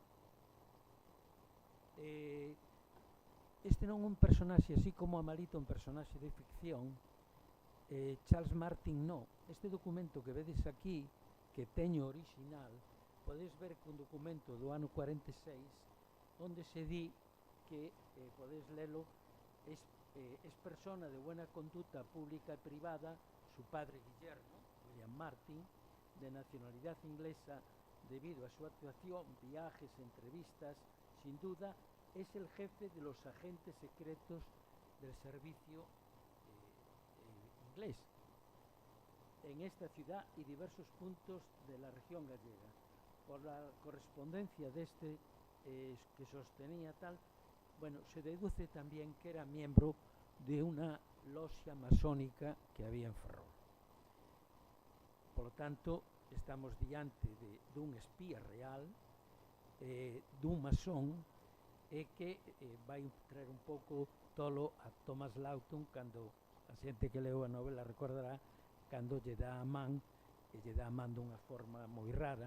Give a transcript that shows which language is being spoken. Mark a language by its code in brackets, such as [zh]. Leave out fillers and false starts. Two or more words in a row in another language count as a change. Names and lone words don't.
[gl] Este non é un personaxe así como a Malita, un personaxe de ficción. Charles Martin non. Este documento que vedes aquí, que teño original, podedes ver que un documento do ano 46 onde se di que, podedes lelo, [es] es persona de buena conducta pública e privada, su padre Guillermo, William Martin, de nacionalidad inglesa debido a su actuación, viajes, entrevistas, sin duda es el jefe de los agentes secretos del servicio inglés en esta ciudad y diversos puntos de la región gallega. Por la correspondencia de este que sostenía tal, bueno, se deduce también que era miembro de una logia masónica que había en Ferrol. Por lo tanto, [gl] estamos diante dun espía real, dun masón, e que vai traer un pouco tolo a Thomas Lawton cando a xente que leu a novela recordará cando lle dá a man, e lle dá a man dunha forma moi rara.